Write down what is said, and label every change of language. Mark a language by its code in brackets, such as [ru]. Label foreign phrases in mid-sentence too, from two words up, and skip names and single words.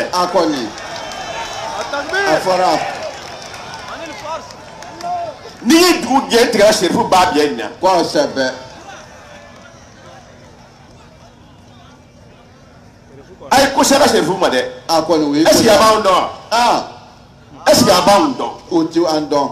[bm] a kɔni a fɔra n'i ye dugu gɛn tigɛra serifu b'a biɛ nin na kosɛbɛ a ye ko sɛbɛ serifu ma dɛ a kɔni o ye [fr] est-ce que [bm] a b'anw dɔn wa [fr] est-ce que [bm] a b'anw dɔn o ti an dɔn